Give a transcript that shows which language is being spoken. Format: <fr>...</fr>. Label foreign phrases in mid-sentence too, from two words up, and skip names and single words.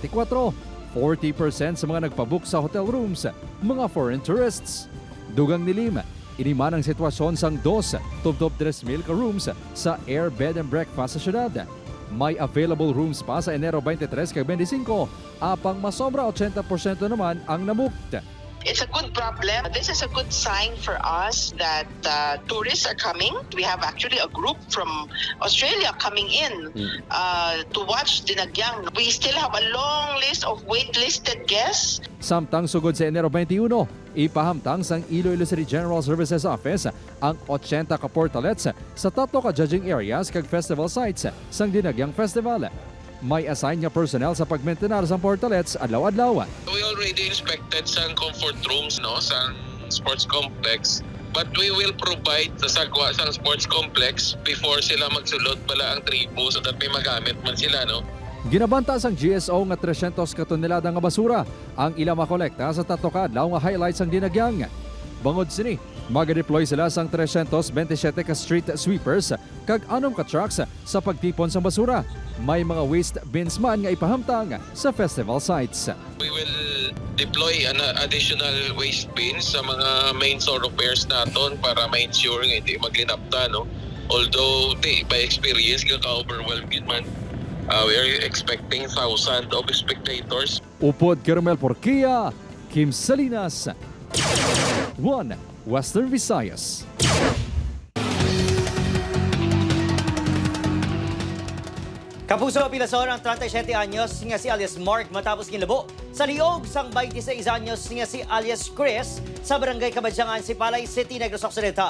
<hil>40% sa mga nagpabook sa</hil> <en>hotel rooms,</en> <hil>mga</hil> <en>foreign tourists.</en> <hil>Dugang ni Lim, iniman ang sitwasyon sang 2 tubtob 3,000 ka rooms sa Air Bed and Breakfast sa syudad. May available rooms pa sa Enero 23 kag 25, apang masobra 80% naman ang nabooked.</hil> <en>It's a good problem. This is a good sign for us that tourists are coming. We have actually a group from Australia coming in to watch Dinagyang. We still have a long list of waitlisted guests.</en> <hil>Samtang sugod sa Enero 21, ipahamtang sang Iloilo City General Services Office ang 80 ka portalets sa 3 ka judging areas kag festival sites sang Dinagyang Festival. May assign nga personnel sa pagmaintenar sa portalets adlaw-adlaw.</hil> <en>We already inspected some comfort rooms</en> <hil>sa sports complex,</hil> <en>but we will provide</en> <hil>sa sagwa sa</hil> <en>sports complex before</en> <hil>sila magsulod pala ang tribo</hil> <en>so that</en> <hil>may magamit man sila. Ginabanta sang GSO nga 300 ka tonelada nga basura ang ila makolekta sa 3 ka adlaw nga highlights sang Dinagyang. Bangod sini, mag-deploy sila sang 327 ka</hil> <en>street sweepers</en> <hil>kag 6 ka trucks sa pagtipon sa basura. May mga waste bins man nga ipahamtang sa festival sites.</hil> <en>We will deploy an additional waste bins sa mga main thoroughfares</en> <hil>naton para ma-ensure nga hindi maglinapta.</hil> <en>Although by experience</en> <hil>ka-overwhelmed man,</hil> <en>we are expecting thousands of spectators.</en> <hil>Upod Caramel Porquia, Kim Salinas, 1 Western Visayas. Kapuso pilason ang 37 anyos nga si alias Mark matapos ginlabo sa liog sang 26 anyos nga si alias Chris sa barangay Kabadyangan, Sipalay City, Negros Occidental.</hil>